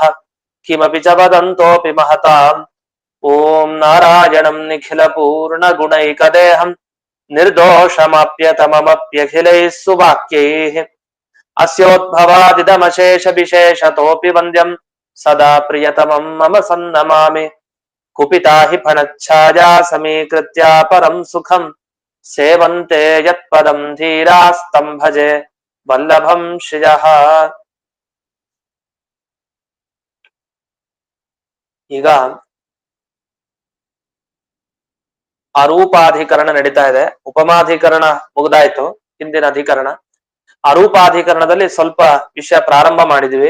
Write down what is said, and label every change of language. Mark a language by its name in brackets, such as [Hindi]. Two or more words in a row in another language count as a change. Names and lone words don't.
[Sanskrit] किमपि च वदन्तोऽपि महताम् ॐ नारायणं निखिल पूर्ण गुणैकदेहं निर्दोषमाप्यतममप्यखिलैः सुवाक्यैः अस्योद्भवादिदमशेष विशेषतोऽपि वन्द्यं सदा प्रियतमं मम सन्नमामि कुपिता हि फणच्छाया समीकृत्य परं सुखं सेवन्ते यत्पदं धीरास्तं भजे वल्लभं श्रियः. [Kannada] ಈಗ ಅರೂಪಾಧಿಕರಣ ನಡೀತಾ ಇದೆ. ಉಪಮಾಧಿಕರಣ ಮುಗಿದಾಯ್ತು, ಹಿಂದಿನ ಅಧಿಕರಣ. ಅರೂಪಾಧಿಕರಣದಲ್ಲಿ ಸ್ವಲ್ಪ ವಿಷಯ ಪ್ರಾರಂಭ ಮಾಡಿದ್ವಿ.